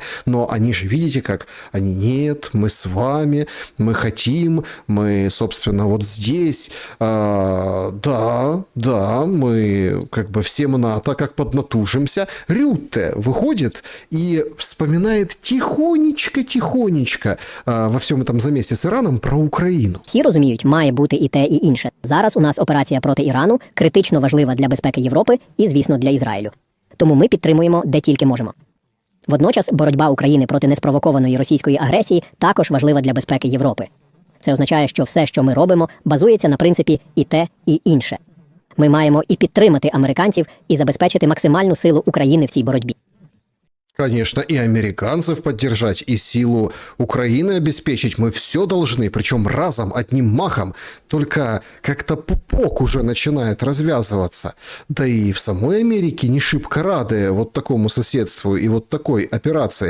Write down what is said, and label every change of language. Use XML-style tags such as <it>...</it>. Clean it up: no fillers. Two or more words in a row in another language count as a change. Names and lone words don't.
<ru>Но они же, видите как, они нет, мы с вами, мы хотим, мы, собственно, вот здесь, да, мы как бы всем НАТО как поднатужимся. Рютте выходит и вспоминает тихонечко во всем этом замесе</ru> <uk>з Іраном про Україну. Всі розуміють, має бути і те, і інше. Зараз у нас операція проти Ірану критично важлива для безпеки Європи і, звісно, для Ізраїлю. Тому ми підтримуємо де тільки можемо. Водночас боротьба України проти неспровокованої російської агресії також важлива для безпеки Європи. Це означає, що все, що ми робимо, базується на принципі і те, і інше. Ми маємо і підтримати американців, і забезпечити максимальну силу України в цій боротьбі.</uk> <ru>Конечно, и американцев поддержать, и силу Украины обеспечить. Мы все должны, причем разом, одним махом. Только как-то пупок уже начинает развязываться. Да и в самой Америке не шибко рады вот такому соседству и вот такой операции.</ru>